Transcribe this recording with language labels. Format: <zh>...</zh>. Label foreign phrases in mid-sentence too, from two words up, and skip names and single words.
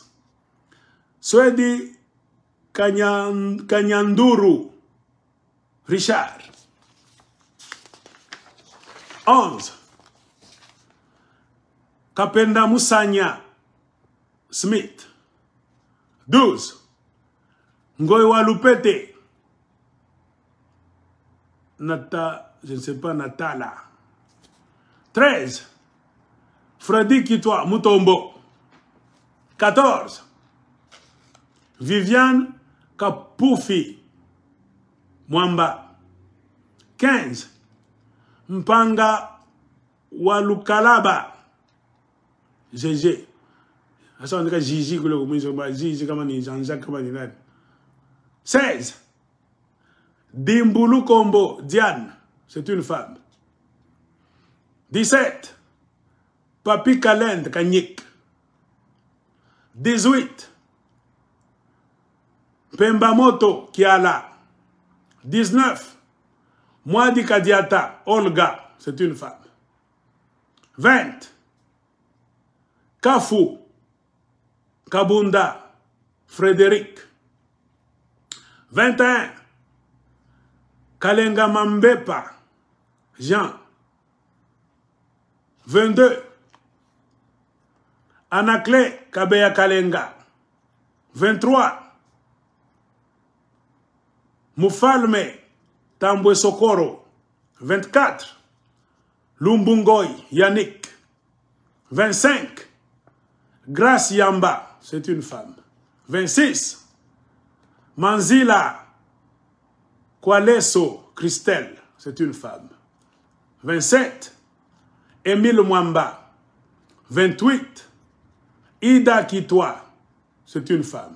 <fr>Swedi Kanyanduru Richard. 11. Kapenda Moussania Smith. 12. Ngoy Walupete. Je ne sais pas, Natala. 13. Freddy Kitwa Mutombo. 14. Viviane Kapoufi Mwamba. 15. Mpanga Walukalaba GG. Ça on dirait Gigi, Gigi comme Jean-Jacques comme 16. Dimbulu Kombo Diane, c'est une femme. 17. Papi Kalend Kanyik. 18. Pembamoto Kiala. 19. Mwadi Kadiata Olga, c'est une femme. 20. Kafou Kabunda Frédéric. 21. Kalenga Mambepa Jean. 22. Anakle Kabeya Kalenga. 23. Mufalme Tambwe Sokoro. 24. Lumbungoy Yannick. 25. Grace Yamba, c'est une femme. 26. Manzila Kwaleso Christelle, c'est une femme. 27. Émile Mwamba. 28. Ida Kitwa, c'est une femme.</fr>